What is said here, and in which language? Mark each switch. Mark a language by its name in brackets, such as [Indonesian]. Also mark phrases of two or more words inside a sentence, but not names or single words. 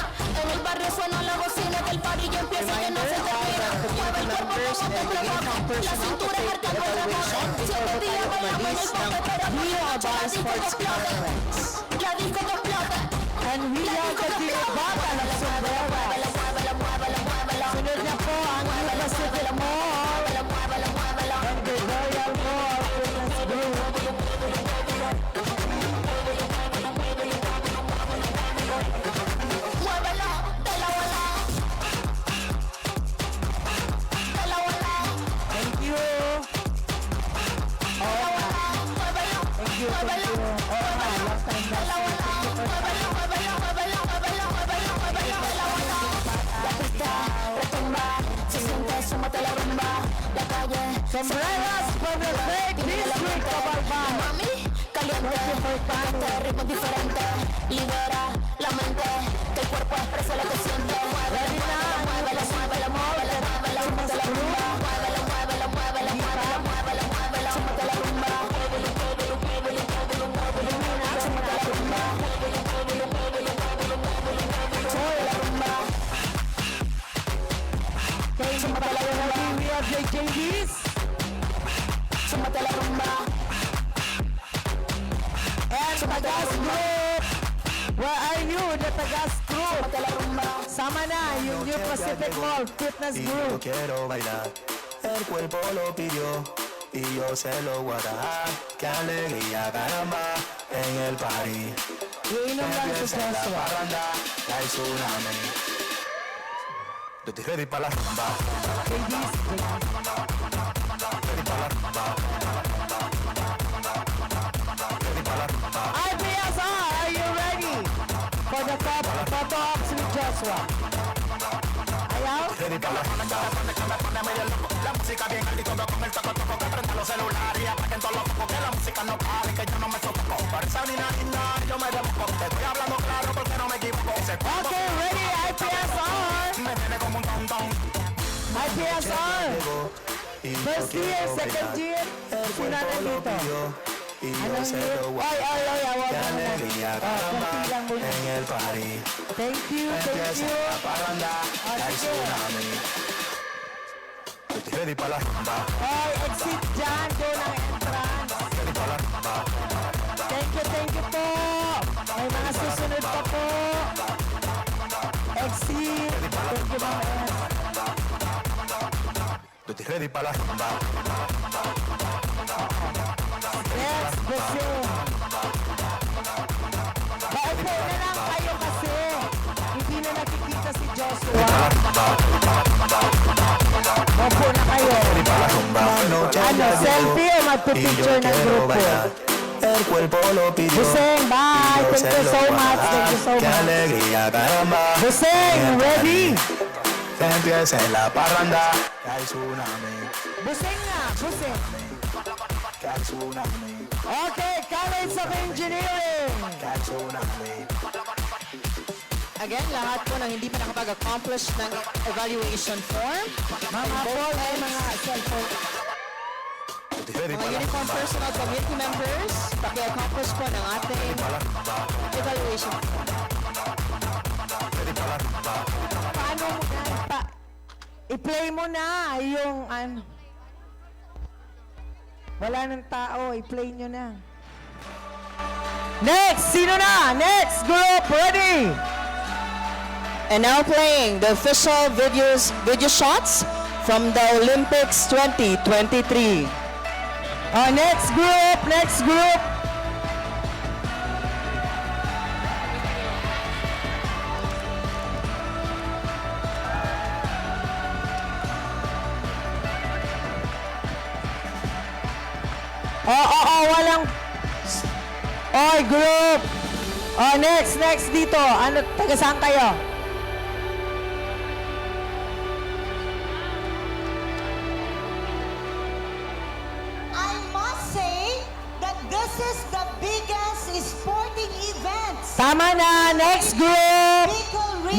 [Spanish] En el barrio suena la bocina, que el parillo empieza y que no se termina. Mueve el cuerpo como te provoca, la cintura marcando el rebote. 7 días bailamos en el bote, pero por la noche la disco que explote. La disco que explote. [English] And we love the Tirabata ng sombreras. [Filipino] Sunod na po ang New Pacific Mall and the Royal Mall Fitness Group. [Spanish] Muévelo, de la bola. De la bola. [English] Thank you. thank you. [Filipino] Oo nga, [English] last time dancing. Thank you for coming. Sombreros from the great district of Albay. Thank you for coming. [Spanish] ritmo diferente, libera la mente, que el cuerpo expresa lo que siente. Muévelo, muévelo, muévelo, muévelo, muévelo, súmate la rumba. Muévelo, muévelo, muévelo, muévelo, muévelo, muévelo, súmate la rumba. Muévelo, muévelo, muévelo, muévelo, muévelo, muévelo, súmate la rumba. Muévelo, muévelo, muévelo, muévelo, muévelo, muévelo, súmate la rumba. Súmate la rumba. [English] We have JJBs. [Spanish] Súmate la rumba. [English] And Tagas Group. Where are you, the Tagas Group? [Spanish] Súmate la rumba. [Filipino] Sama na, yung New Pacific Mall Fitness [Spanish] Y yo [English] Group. [Spanish] quiero bailar, el cuerpo lo pidió y yo se lo voy a dar. Qué alegría, caramba, en el party. [Filipino] Iinom lang si [Spanish] Empieza la [Filipino] Joshua. [Spanish] parranda, hay tsunami. Yo estoy ready para la rumba, [English] Ladies, [Spanish] ready para la rumba. Ready para la rumba. [English] IPSR, are you ready for the photo ops with Joshua? [Filipino] Ayaw? [Spanish] Ready para la rumba. La música bien alta y todo con el toco toco que prenda los celulares y apaguen todos los focos que la música no pare que yo no me sofoco. Para esa nina yo me democo. Te estoy hablando claro porque no me equivoco. [English] Okay, ready, IPSR. [Spanish] Me tiene como un tontón. [English] IPSR. [Spanish] Y yo [English] First year, [Spanish] quiero [English] second [Spanish] bailar, [English] year. [Spanish] el [Filipino] Sino [Spanish] cuerpo lo [Filipino] nandito? [Spanish] pidió y yo [Filipino] Anong [Spanish] se [Filipino] year? [Spanish] lo voy a [Filipino] Ay, awag [Spanish] Qué [Filipino] mo muna. [Spanish] alegría, Oh, caramba, [Filipino] konti lang muna. [Spanish] en el party. [English] Thank you, thank [Spanish] Empieza [English] you. [Spanish] la parranda, hay [Filipino] sige. [Spanish] tsunami. Yo estoy ready para la rumba, [Filipino] Ay, exit dyan, doon ang entrance. [Spanish] ready para la rumba. [Filipino] Thank you po. May mga susunod pa po. [English] Exit. Thank you, Ma'am S. [Spanish] Yo estoy ready para la rumba, [English] Next, Brazil. [Filipino] Paupo na lang kayo kasi hindi na nakikita si Joshua. Paupo na kayo. [Spanish] ready para la rumba. La noche [Filipino] Ano, [Spanish] ya llegó, [Filipino] selfie o [Spanish] y yo [Filipino] magpipicture ng [Spanish] quiero [Filipino] grupo? [Spanish] bailar. El cuerpo lo pidió. [Filipino] Buseng, bye. [Spanish] y yo [English] Thank [Spanish] se [English] you [Spanish] lo [English] so [Spanish] voy a [English] much. [Spanish] dar. [English] Thank you so [Spanish] Qué [English] much. [Spanish] alegría, caramba. [English] Buseng, ready? [Spanish] Que empiece la parranda, que hay tsunami, [Filipino] Buseng nga, buseng. [Spanish] que hay tsunami, [English] Okay, College of Engineering. [Spanish] que hay tsunami. [Filipino] Again, lahat po ng hindi pa nakapag-accomplish ng [English] evaluation form, [Filipino] Mga Paul ay mga cellphone. [Spanish] Yo estoy ready [Filipino] mga [Spanish] para la [Filipino] uniform [Spanish] rumba, [English] personal committee members, [Filipino] paki-accomplish po ng ating [Spanish] para la rumba, [English] evaluation form. [Spanish] ready para la rumba. [Filipino] Paano mo na? I-play mo na yung ano. Wala nang tao, i-play nyo na. Next! Sino na? [English] Next group, ready? And now playing the official video shots from the Olympics 2023. Next group, next group. [Filipino] Walang... Oy, group! Next dito. Ano, taga saan kayo? [English] I must say that this is the biggest sporting event [Filipino] Tama na, [English] next group! Bicol region